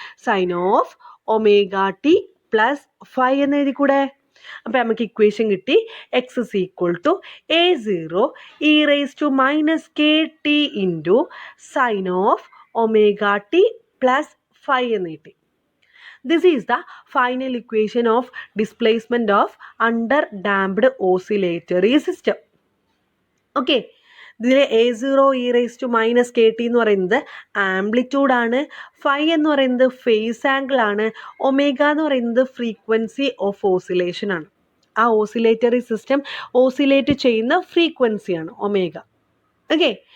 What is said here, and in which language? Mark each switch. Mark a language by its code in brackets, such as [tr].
[en] sine of omega t plus phi [ml] എന്ന് എഴുതിക്കൂടെ? അപ്പം നമുക്ക് ഇക്വേഷൻ കിട്ടി [en] x is equal to A0 e raise to minus k t into sine of omega t plus phi [ml] എന്ന് കിട്ടി. [en] This is the final equation of displacement of under damped oscillatory system. Okay. [ml] ഇതിൽ A0 E raise to minus K T എന്ന് പറയുന്നത് amplitude ആണ്, phi എന്ന് പറയുന്നത് phase angle ആണ്, omega എന്ന് പറയുന്നത് ഫ്രീക്വൻസി ഓഫ് ഓസിലേഷൻ ആണ്. ആ ഓസിലേറ്ററി സിസ്റ്റം ഓസിലേറ്റ് ചെയ്യുന്ന ഫ്രീക്വൻസിയാണ് ഒമേഗ. ഓക്കെ.